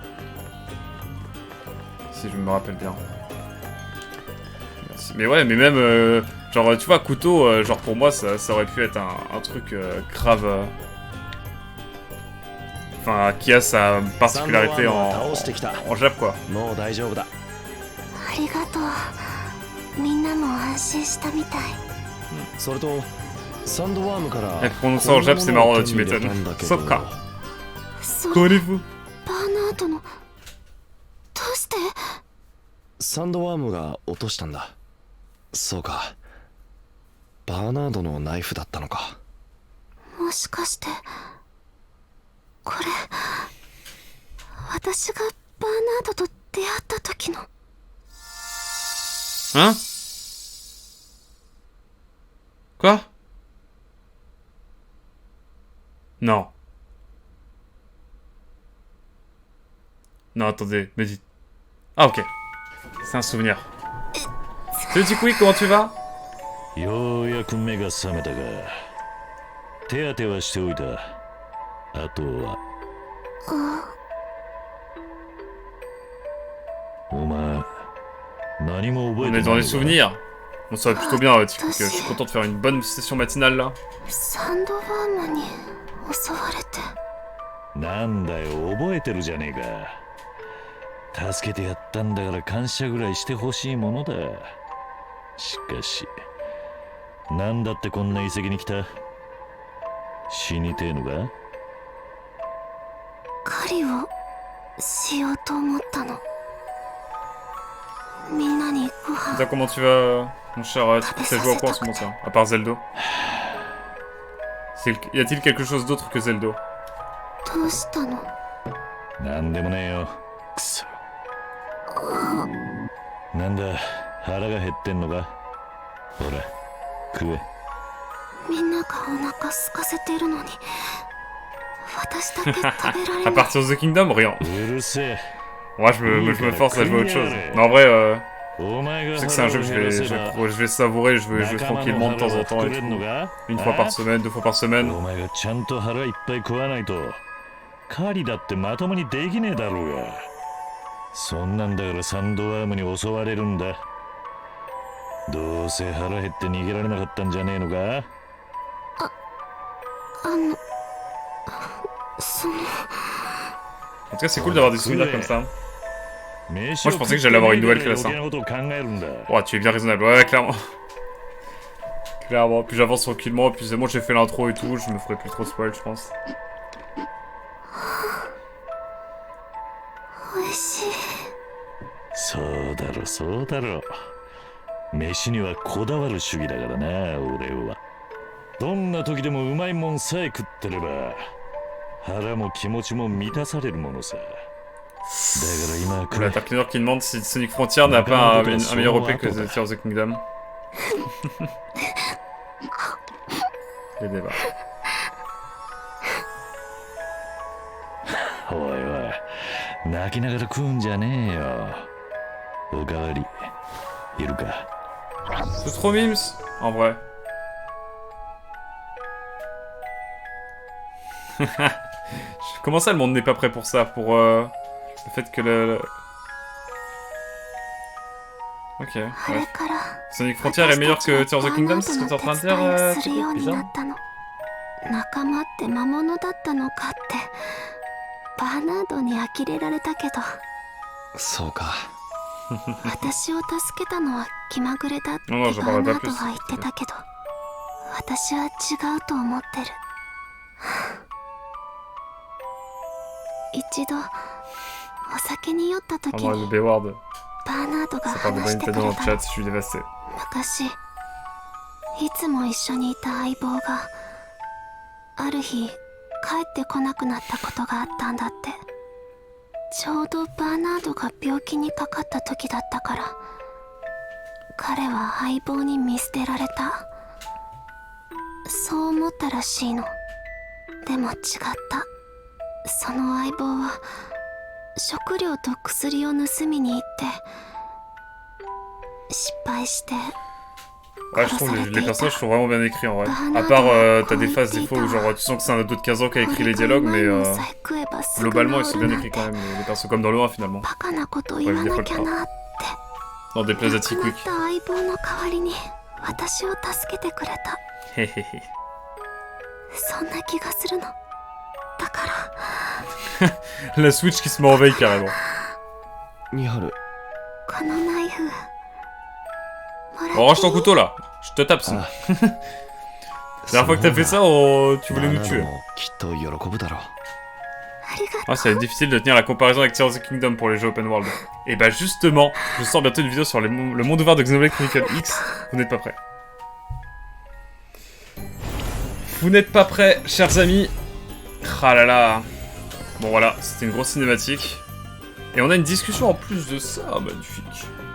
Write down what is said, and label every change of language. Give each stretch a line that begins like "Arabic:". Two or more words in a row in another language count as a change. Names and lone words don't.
French: Si je me rappelle bien. Merci. Mais ouais, mais même, genre, tu vois, couteau, genre pour moi, ça aurait pu être un truc grave... Enfin, qui a sa particularité en Jap, quoi.
Japanese: もう大丈夫だ。ありがとう。みんなも安心したみたい。それとサンドワームから
French: Prononcer en Jap, c'est marrant, tu m'étonnes. Soccer.
Japanese: そう
French: Connaissez-vous?
Japanese: バーナードのどうして？サンドワームが落としたんだ。そうか。バーナードのナイフだったのか。もしかしてこれ私がバーナードと出会った時の。
French: Hein? Quoi? Non. Non, attendez, me dites. Ah, ok. C'est un souvenir. Salut Tikui, comment tu vas?
Japanese: ようやく目が覚めたが、手当てはしておいた。あとは。お前、何も覚え
French: On
Japanese: て
French: est
Japanese: ない
French: dans
Japanese: の
French: les
Japanese: か
French: souvenirs. Bon, ça va plutôt bien, Tikui. Je suis content de faire une bonne session matinale là.
Japanese: サンドワームに襲われて。なんだよ、覚えてるじゃねえか。助けてやったんだから感謝ぐらいしてほしいものだ。しかし、なんだってこんな遺跡に来た？死にてえのか？狩りをしようと思ったの。みんなにご飯。
French: Zach, comment tu vas, mon cher Tikui? T'as joué à quoi en ce moment, ça? À part Zelda? Y a-t-il quelque chose d'autre que Zelda?
Japanese: どうしたの？なんでもねえよ。くそ。なんだ、腹が減ってんのか？ほら、食え。みんながお腹空かせてるのに私だけ食べられ
French: À
Japanese: ない。
French: partir de The Kingdom, rien.
Japanese: うるせえ。
French: Moi, je me force à jouer à autre chose. Non, en vrai,
Japanese: お前
French: je
Japanese: が
French: sais que c'est un jeu que
Japanese: 腹を減らせば
French: je vais savourer, je vais jouer
Japanese: 仲間の
French: tranquillement de temps
Japanese: 腹
French: en
Japanese: を
French: temps
Japanese: 膨
French: et
Japanese: れ
French: tout.
Japanese: んのか？
French: Une fois par semaine, 2 fois par semaine.
Japanese: お前がちゃんと腹いっぱい食わないと狩りだってまともにできねえだろうが。そんなんだからサンドワームに襲われるんだ。どうせ腹減って逃げられなかったんじゃねえのか？その
French: En tout cas, c'est cool d'avoir des souvenirs comme ça. Moi je pensais que j'allais avoir une nouvelle classe, hein. Oh, tu es bien raisonnable, ouais, clairement. Clairement, plus j'avance tranquillement, plus moi j'ai fait l'intro et tout, je me ferai plus trop spoil, je pense.
Japanese: 美味しい。そうだろそうだろ。飯にはこだわる主義だからな、俺は。どんな時でもうまいもんさえ食ってれば腹も気持ちも満たされるものさ。だから今くらい。
French: T'as Clénor qui demande si Sonic Frontier n'a pas un meilleur OP que The Tears of the Kingdom. Les débats.
Japanese: 泣きながら食うんじゃねえよ。おかわりいるか。
French: C'est trop mimes, en vrai. Comment ça, le monde n'est pas prêt pour ça? Pour le fait que Ok,
Japanese: あれ
French: ouais.
Japanese: から
French: Sonic Frontier est meilleur que Tears of the Kingdom, c'est ce que t'es en train de dire,
Japanese: するようにな
French: bizarre.
Japanese: ったの。仲間って魔物だったのかってバーナードに呆れられたけど、そうか。私を助けたのは気まぐれだってバ
French: Non, non, j'en
Japanese: ーナ
French: parlerai
Japanese: ー
French: pas
Japanese: ド
French: plus.
Japanese: は言ってたけど、私は違うと思ってる。一度お酒に酔った時
French: Ah non,
Japanese: に
French: le B-word.
Japanese: バーナードが
French: Ça parle de
Japanese: 話してく
French: Nintendo
Japanese: れ
French: dans le
Japanese: た
French: chat,
Japanese: の。
French: je suis dévasté.
Japanese: 昔いつも一緒にいた相棒がある日帰ってこなくなったことがあったんだって。ちょうどバーナードが病気にかかった時だったから、彼は相棒に見捨てられた、そう思ったらしいの。でも違った。その相棒は食料と薬を盗みに行って失敗して
French: Ouais, je trouve les personnages sont vraiment bien écrits en vrai. À part, t'as des phases des fois où genre tu sens que c'est un autre Kazuo qui a écrit les dialogues, mais globalement ils sont bien écrits quand même, les persos comme dans le 1 finalement.
Japanese: バカなこと言わなきゃなって。
French: Dans des plays
Japanese: 亡
French: à
Japanese: く
French: Quick.
Japanese: なった相棒の代わりに私を助けてくれた。 Hehehe. そんな気がするの。だから
French: La Switch qui se met en veille carrément.
Japanese: ニハル。このナイフもら
French: Bon, range
Japanese: ってい
French: ton
Japanese: い？
French: couteau là, je te tape sinon.
Japanese: あ
French: La dernière fois que t'as fait ça, tu voulais nous
Japanese: バーナー
French: tuer.
Japanese: ドもきっと喜ぶだろう。ありがと
French: Ah, ça va être difficile de tenir la comparaison avec Tears of the Kingdom pour les jeux open world. Et bah justement, je sors bientôt une vidéo sur le monde ouvert de Xenoblade Chronicle X. Vous n'êtes pas prêts. Vous n'êtes pas prêts, chers amis. Ah là là. Bon voilà, c'était une grosse cinématique. Et on a une discussion en plus de ça, magnifique.